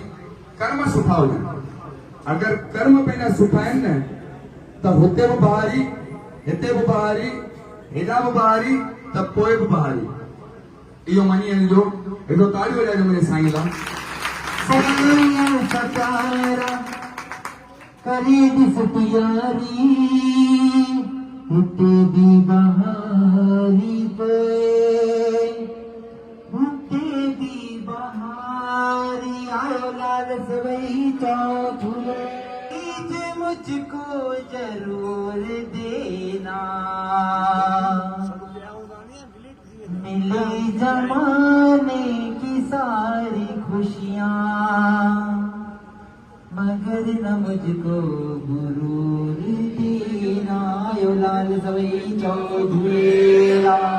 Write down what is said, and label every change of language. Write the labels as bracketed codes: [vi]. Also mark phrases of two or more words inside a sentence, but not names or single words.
[sd] कर्म सुठा हुजनि, अगर कर्म पंहिंजा सुठा आहिनि न, त हुते बि बहारी, हिते बि बहारी, हेॾा बि बहारी, त पोइ बि बहारी। इहो मञी वञिजो। हिकिड़ो तालियूं वॼाइजो मुंहिंजे साईं लाइ। करी दिसतियारी हिते दी बहारी पे हिते दी बहारी आयो लाल सवई चौथुले जे [hi] मुझको जरूर देना मिले जमाने की सारी खुशियाँ मगर न मुझको गुरूर देना [sd] यो लाल सवई चौधुरेरा